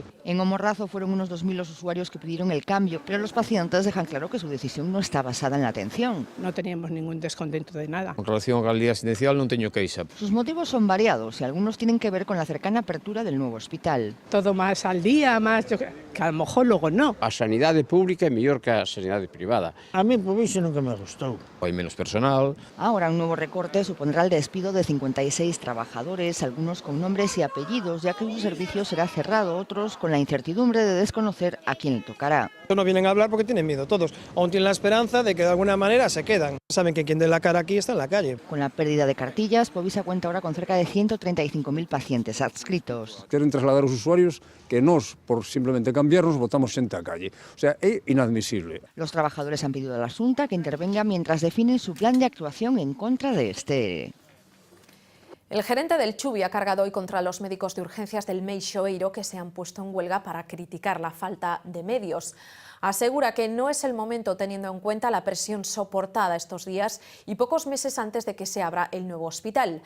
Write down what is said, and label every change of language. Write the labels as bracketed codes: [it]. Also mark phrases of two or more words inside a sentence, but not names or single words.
[es] En O Morrazo fueron unos 2.000 los usuarios que pidieron el cambio, pero los pacientes dejan claro que su decisión no está basada en la atención. No teníamos ningún descontento de nada. [gl] En relación á calidad asistencial non teño queixa. [es] Sus motivos son variados y algunos tienen que ver con la cercana apertura del nuevo hospital. Todo más al día, más que a lo mejor luego no. [gl] A sanidade pública é mellor que a sanidade privada. A mí Povisa nunca me gustou. Hai menos personal. [es] Ahora un nuevo recorte supondrá el despido de 56 trabajadores, algunos con nombres y apellidos, ya que su servicio será cerrado, otros con la incertidumbre de desconocer a quién le tocará. No vienen a hablar porque tienen miedo todos, aún tienen la esperanza de que de alguna manera se quedan. Saben que quien dé la cara aquí está en la calle. Con la pérdida de cartillas, Povisa cuenta ahora con cerca de 135.000 pacientes adscritos. [gl] Queren trasladar aos usuarios que nós, por simplemente cambiarnos, botamos xente á calle. O sea, é inadmisible. [es] Los trabajadores han pedido a la Xunta que intervenga mientras definen su plan de actuación en contra de este. El gerente del Chubi ha cargado hoy contra los médicos de urgencias del Meixoeiro que se han puesto en huelga para criticar la falta de medios. Asegura que no es el momento teniendo en cuenta la presión soportada estos días y pocos meses antes de que se abra el nuevo hospital.